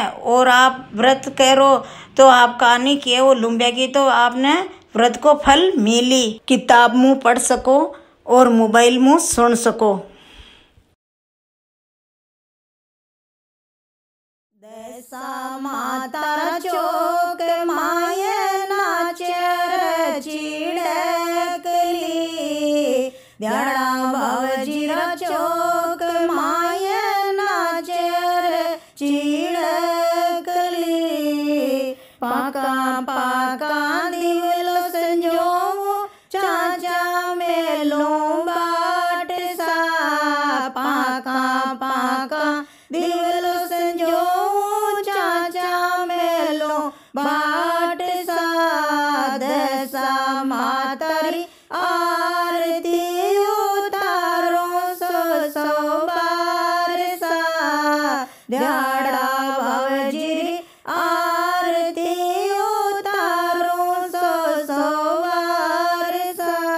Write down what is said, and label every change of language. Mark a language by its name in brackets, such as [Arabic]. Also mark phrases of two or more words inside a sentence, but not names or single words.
[Rajasthani] और आप व्रत करो तो आप कहानी केवो लुम्बिया की तो आपने व्रत को फल मिली। किताब मुँह पढ़ सको और मोबाइल मुँह सुन सको। दशा माता चौक माये नाचर चिड़कली, द्याड़ा बावजीरा चौक माये नाचर चिड़कली, पाका पाका दिवलो संजो चाचा मेलो बाट सा, पाका पाका दिवलो संजो बाट सा, दशा मातारी आरती उतारो सो बार सा, द्याड़ा बावजी आरती उतारो सो बार सा।